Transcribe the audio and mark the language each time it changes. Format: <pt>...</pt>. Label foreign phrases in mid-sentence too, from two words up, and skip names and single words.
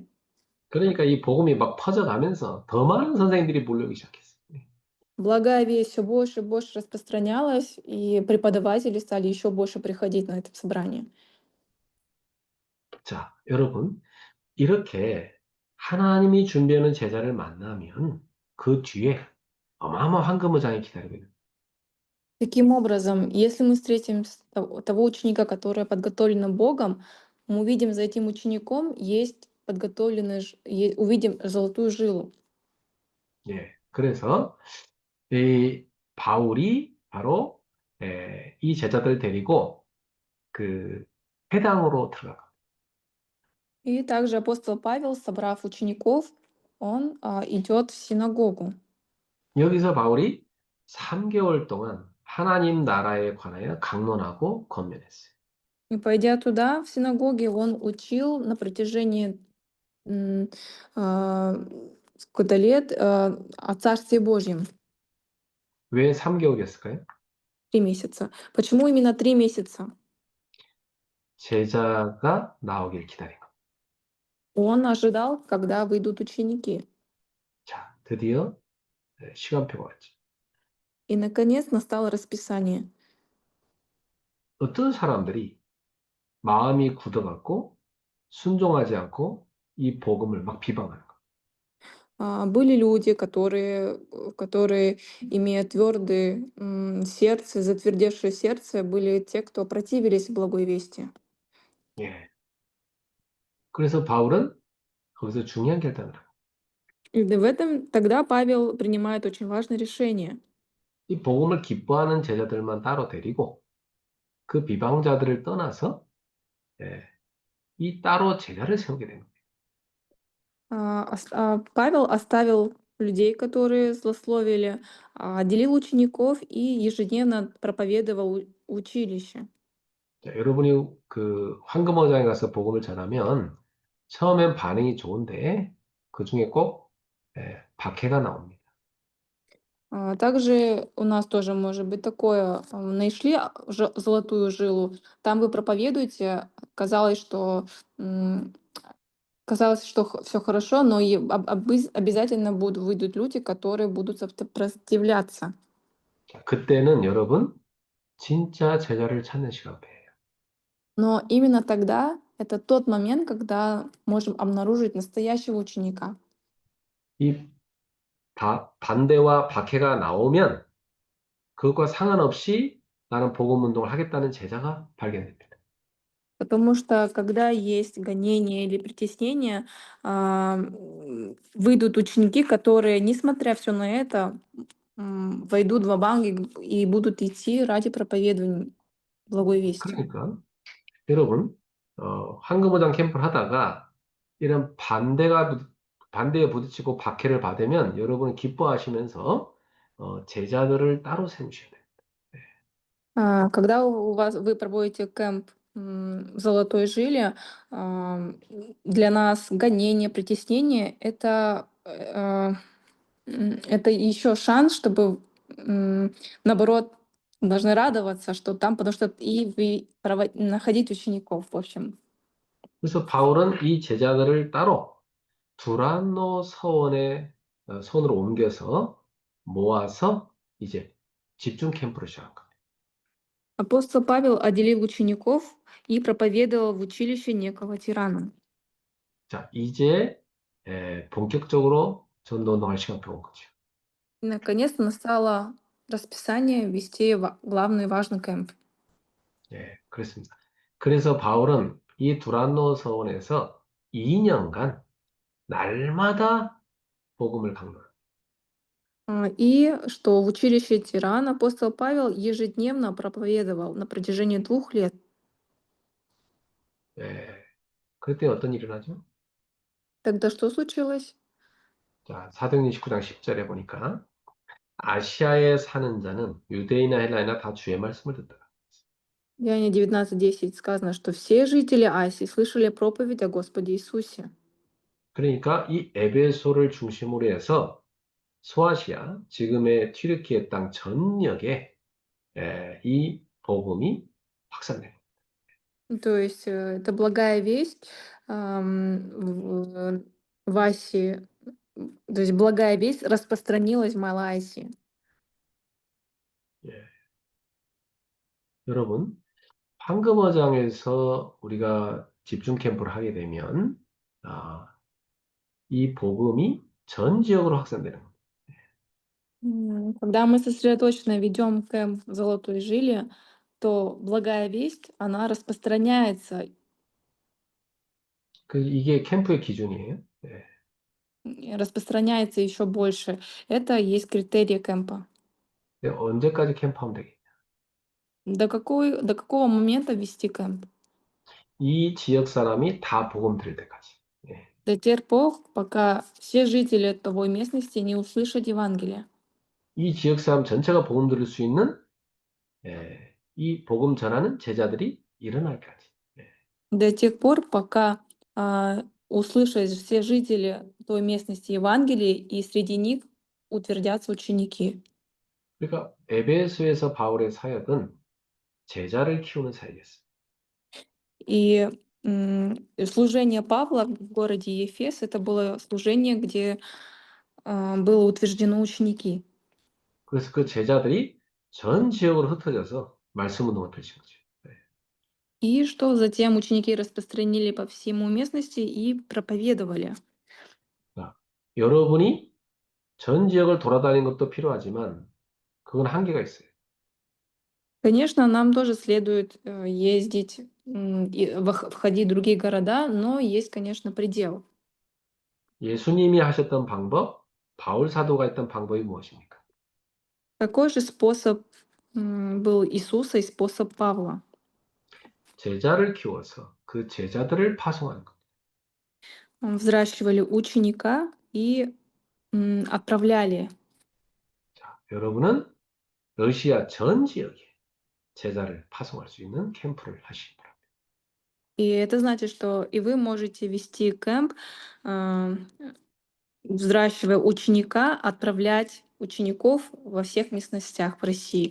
<ko>그러니까 이 복음이 막 퍼져가면서 더 많은 선생님들이 몰려오기 시작했어요. 네.</ko> <ru>Благая весть все больше и больше распространялась, и преподаватели стали еще больше приходить на это собрание.</ru> <ko>자, 여러분, 이렇게 하나님이 준비하는 제자를 만나면 그 뒤에 어마어마한 황금무장이 기다리고 있는</ko> <ru>Таким образом, если мы встретим того ученика, который подготовлен Богом, мы увидим за этим учеником есть подготовленный, увидим золотую жилу.</ru> <ko>거예요. 예. 그래서 이 바울이 바로 이 제자들 데리고 그 회당으로 들어가.</ko> <ru>И также апостол Павел, собрав учеников, он идет в синагогу.</ru> <ko>여기서 바울이 3개월 동안 하나님 나라에 관하여 강론하고 권면했어요.</ko> <ru>И пойдя туда, в синагоге, он учил на протяжении м, а, сколько-то лет о Царстве Божьем.</ru> <ko>왜 3개월이었을까요?</ko> <ru>3 месяца. Почему именно 3 месяца?</ru> <ko>제자가 나오길 기다린 것.</ko> <ru>Он ожидал, когда выйдут ученики.</ru> <ko>자, 드디어 시간표가 왔죠.</ko> <ru>И, наконец, настало расписание.</ru> <ko>어떤 사람들이 마음이 굳어갖고 순종하지 않고 이 복음을 막 비방하는 거.</ko> <ru>Были люди, которые имея твердое сердце, затвердевшее сердце, были те, кто противились благой вести.</ru> <ko>예. 그래서 바울은 거기서 중요한 결단을 합니다.</ko> <ru>И в этом тогда Павел принимает очень важное решение.</ru> <ko>이 복음을 기뻐하는 제자들만 따로 데리고 그 비방자들을 떠나서 예, 이 따로 제자를 세우게 됩니다.</ko> <ru>Павел оставил людей, которые злословили, отделил учеников и ежедневно проповедовал училище.</ru> <ko>자, 여러분이 그 황금어장에 가서 복음을 전하면 처음엔 반응이 좋은데 그 중에 꼭 박해가 на옵니다.</ko> <ru>Также у нас тоже может быть такое, нашли золотую жилу, там вы проповедуете, м, казалось, что все хорошо, но и обязательно выйдут люди, которые будут сопротивляться.</ru> <ko>자, 그때는 여러분 진짜 제자를 찾는 시간이에요.</ko> <ru>Но именно тогда это тот момент, когда можем обнаружить настоящего ученика.</ru> <ko>이 반대와 박해가 나오면 그것과 상관없이 나는 복음 운동을 하겠다는 제자가 발견됩니다.</ko> <ru>Потому что когда есть гонение или притеснение, выйдут ученики, которые, несмотря все на это, войдут в банк и будут идти ради проповедования благой вести.</ru> <ko>그러니까 여러분 황금어장 캠프를 하다가 이런 반대에 부딪히고 박해를 받으면 여러분은 기뻐하시면서 제자들을 따로 세우셔야 돼요.</ko> <ru>Когда вы проводите кемп в Золотой Жиле, для нас гонение, притеснение — это еще шанс, чтобы, наоборот, должны радоваться, что там, потому что и вы находить учеников, в общем.</ru> <ko>그래서 바울은 이 제자들을 따로 두란노 서원에 손으로 옮겨서 모아서 이제 집중 캠프를 시작한 겁니다.</ko> <ru>Апостол Павел отделил учеников и проповедовал в училище некого тирана.</ru> <ko>자, 이제 본격적으로 전도 운동할 시간표 온 거죠.</ko> <ru>И наконец-то настало расписание вести главный важный кемп.</ru> <ko>예, 그렇습니다. 그래서 바울은 이 두란노 서원에서 2년간 날마다 복음을 강론합니다.</ko> <ru>И что в училище тирана апостол Павел ежедневно проповедовал на протяжении 2 лет.</ru> <ko>예, 그때 어떤 일이 일어나죠?</ko> <ru>Тогда что случилось?</ru> <ko>자, 사도행전 19장 10절에 보니까 아시아에 사는 자는 유대인이나 헬라이나 다 주의 말씀을 듣더라.</ko> <ru>В Деянии 19:10 сказано, что все жители Асии слышали проповедь о Господе Иисусе.</ru> <ko>그러니까 이 에베소를 중심으로 해서 소아시아, 지금의 튀르키예 땅 전역에 이 복음이 확산돼요.</ko> <ru>То есть это благая весть в Асии, то есть благая весть распространилась в Малой Асии.</ru> <ko>예. 여러분, 황금어장에서 우리가 집중 캠프를 하게 되면 이 복음이 전 지역으로 확산되는 겁니다.</ko> <ru>Когда мы сосредоточенно ведем кемп в Золотой Жиле, то благая весть, она распространяется,</ru> <ko>이게 캠프의 기준이에요. 예.</ko> <ru>распространяется еще больше. Это есть критерий кемпа.</ru> <ko>근데 언제까지 캠프하면 되겠냐?</ko> <ru>До какого момента вести кемп?</ru> <ko>이 지역 사람이 다 복음 들을 때까지. 예.</ko> <ru>До тех пор, пока все жители той местности не услышат Евангелие.</ru> <ko>이 지역 사람 전체가 복음 들을 수 있는 이 복음 전하는 제자들이 일어날까지. 예.</ko> <ru>До тех пор, пока услышат все жители той местности Евангелие, и среди них утвердятся ученики.</ru> <ko>그러니까 에베소에서 바울의 사역은 제자를 키우는 사역이었어요.</ko> <ru>И служение Павла в городе Ефес это было служение, где было утверждено ученики.</ru> <ko>그래서 그 제자들이 전 지역으로 흩어져서 말씀 운동을 펼친 거죠. 예.</ko> <ru>И что затем ученики распространили по всему местности и проповедовали.</ru> <ko>자, 여러분이 전 지역을 돌아다니는 것도 필요하지만 그건 한계가 있어요.</ko> <ru>Конечно, нам тоже следует ездить и входить в другие города, но есть, конечно, предел.</ru> <ko>예수님이 하셨던 방법, 바울 사도가 했던 방법이 무엇입니까?</ko> <ru>Какой же способ был Иисуса и способ Павла?</ru> <ko>제자를 키워서 그 제자들을 파송하는 것.</ko> <ru>Взращивали ученика и отправляли.</ru> <ko>자, 여러분은 러시아 전 지역에 제자를 파송할 수 있는 캠프를 하시기 바랍니다.</ko> <ru>И это значит, что и вы можете вести кемп, а, взращивая ученика, отправлять учеников во всех местностях в России.</ru>